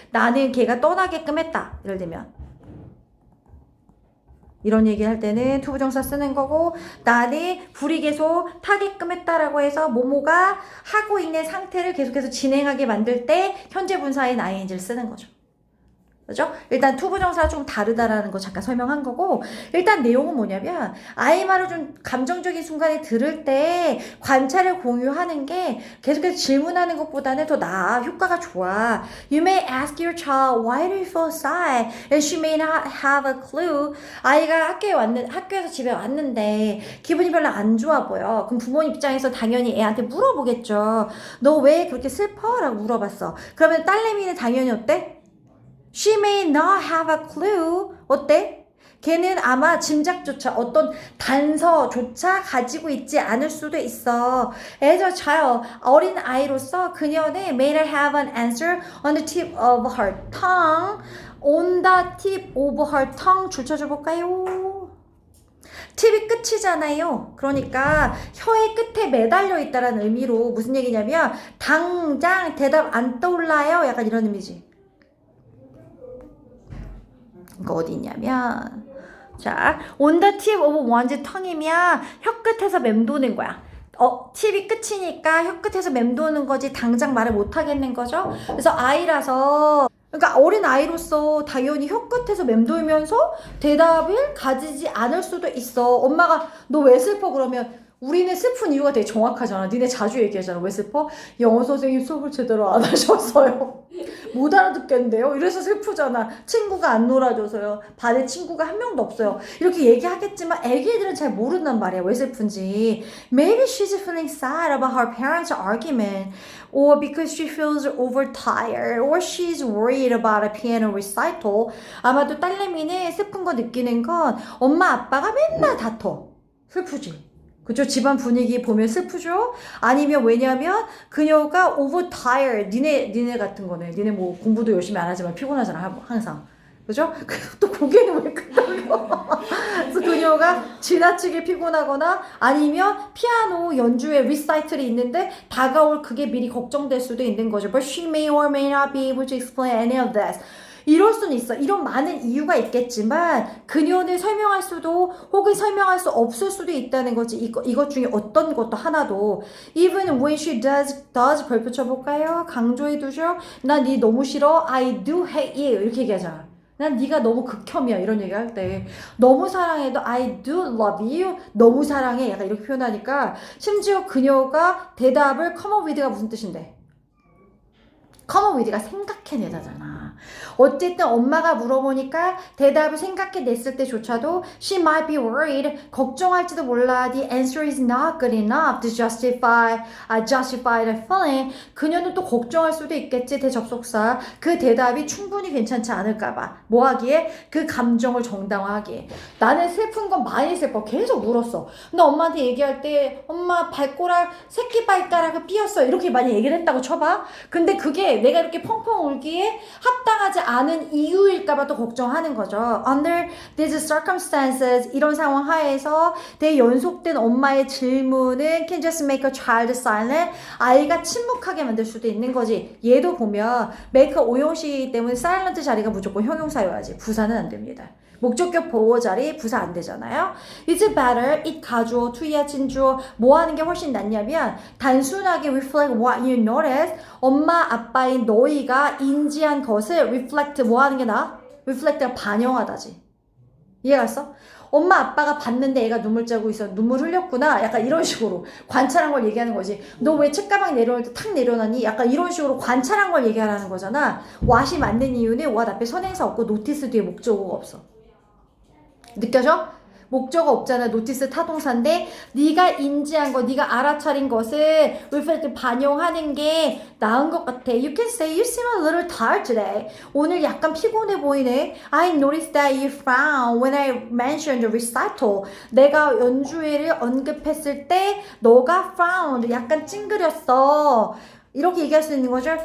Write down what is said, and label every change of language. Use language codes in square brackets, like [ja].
[ko] 나는 걔가 떠나게끔 했다. 예를 들면 이런 얘기를 할 때는 투부정사 쓰는 거고 나는 불이 계속 타게끔 했다라고 해서 모모가 하고 있는 상태를 계속해서 진행하게 만들 때 현재 분사인 ing를 쓰는 거죠. 그죠? 일단 투부정사가 좀 다르다라는 거 잠깐 설명한 거고 일단 내용은 뭐냐면 아이 말을 좀 감정적인 순간에 들을 때 관찰을 공유하는 게 계속해서 질문하는 것보다는 더 나아. 효과가 좋아. [en] You may ask your child why do you feel sad and she may not have a clue. [ko] 아이가 학교에서 집에 왔는데 기분이 별로 안 좋아 보여. 그럼 부모님 입장에서 당연히 애한테 물어보겠죠. 너 왜 그렇게 슬퍼? 라고 물어봤어. 그러면 딸내미는 당연히 어때? [en] She may not have a clue. [ko] 어때? 걔는 아마 짐작조차 어떤 단서조차 가지고 있지 않을 수도 있어. [en] As a child, [ko] 어린 아이로서 그녀는 [en] may not have an answer on the tip of her tongue. On the tip of her tongue [ko] 줄쳐줘 볼까요? 팁이 끝이잖아요. 그러니까 혀의 끝에 매달려 있다는 의미로 무슨 얘기냐면 당장 대답 안 떠올라요. 약간 이런 의미지. 이거 어디 있냐면 자, [en] on the tip of one's tongue [ko] 이면 혀 끝에서 맴도는 거야. 팁이 끝이니까 혀 끝에서 맴도는 거지 당장 말을 못 하겠는 거죠. 그래서 아이라서 그러니까 어린 아이로서 당연히 혀 끝에서 맴돌면서 대답을 가지지 않을 수도 있어. 엄마가 너 왜 슬퍼 그러면 우리는 슬픈 이유가 되게 정확하잖아. 니네 자주 얘기하잖아. 왜 슬퍼? 영어 선생님 수업을 제대로 안 하셔서요. 못 알아듣겠는데요. 이래서 슬프잖아. 친구가 안 놀아줘서요. 반에 친구가 한 명도 없어요. 이렇게 얘기하겠지만 애기들은 잘 모른단 말이야. 왜 슬픈지. [en] Maybe she's feeling sad about her parents' argument, or because she feels overtired, or she's worried about a piano recital. [ko] 아마도 딸내미는 슬픈 거 느끼는 건 엄마 아빠가 맨날 다퉈. 슬프지. 그죠? 집안 분위기 보면 슬프죠? 아니면 왜냐면 그녀가 overtired. 니네 같은 거네. 니네 뭐 공부도 열심히 안 하지만 피곤하잖아. 항상. 그죠? 또 고개는 왜 끄덕여? 그래서 그녀가 지나치게 피곤하거나 아니면 피아노 연주에 리사이틀이 있는데 다가올 그게 미리 걱정될 수도 있는 거죠. [en] But she may or may not be able to explain any of this. [ko] 이럴 수는 있어. 이런 많은 이유가 있겠지만 그녀는 설명할 수도 혹은 설명할 수 없을 수도 있다는 거지. 이것 중에 어떤 것도 하나도. [en] Even when she does [ko] 별표 쳐볼까요? 강조해 두죠. 난 니 너무 싫어. [en] I do hate you. [ko] 이렇게 얘기하잖아. 난 네가 너무 극혐이야. 이런 얘기 할 때. 너무 사랑해도 [en] I do love you. [ko] 너무 사랑해. 약간 이렇게 표현하니까 심지어 그녀가 대답을 [en] come up with [ko] 가 무슨 뜻인데? [en] come up with [ko] 가 생각해내다잖아. 어쨌든 엄마가 물어보니까 대답을 생각해냈을 때조차도 [en] she might be worried. [ko] 걱정할지도 몰라. [en] The answer is not good enough to justify the feeling. [ko] 그녀는 또 걱정할 수도 있겠지. 대접속사. 그 대답이 충분히 괜찮지 않을까봐. 뭐 하기에? 그 감정을 정당화하기에. 나는 슬픈 건 많이 슬퍼. 계속 울었어. 근데 엄마한테 얘기할 때 엄마 발가락 새끼 발가락을 삐었어. 이렇게 많이 얘기를 했다고 쳐봐. 근데 그게 내가 이렇게 펑펑 울기에 합당하지 않은 이유일까봐 또 걱정하는 거죠. [en] Under these circumstances, [ko] 이런 상황 하에서 대연속된 엄마의 질문은 [en] can just make a child silent. [ko] 아이가 침묵하게 만들 수도 있는 거지. 얘도 보면 make 오용시 때문에 silent 자리가 무조건 형용사여야지. 부사는 안 됩니다. 목적격 보호 자리 부사 안 되잖아요. [en] Is it better? [ko] it 가주어, to야 진주어 뭐 하는 게 훨씬 낫냐면 단순하게 [en] reflect what you notice. [ko] 엄마 아빠인 너희가 인지한 것을 reflect 뭐 하는 게 나아? reflect가 반영하다지. 이해갔어? 엄마 아빠가 봤는데 애가 눈물 짜고 있어. 눈물 흘렸구나. 약간 이런 식으로 관찰한 걸 얘기하는 거지. 너 왜 책가방 내려올 때 탁 내려놨니? 약간 이런 식으로 관찰한 걸 얘기하라는 거잖아. what이 맞는 이유는 what 앞에 선행사 없고 notice 뒤에 목적어가 없어. 느껴져? 목적어 없잖아. 노티스 타동사인데 네가 인지한 거, 네가 알아차린 것을 reflect 반영하는 게 나은 것 같아. [en] You can say you seem a little tired today. [ko] 오늘 약간 피곤해 보이네. [en] I noticed that you frowned when I mentioned the recital. [ko] 내가 연주회를 언급했을 때 너가 frowned, 약간 찡그렸어. 이렇게 얘기할 수 있는 거죠.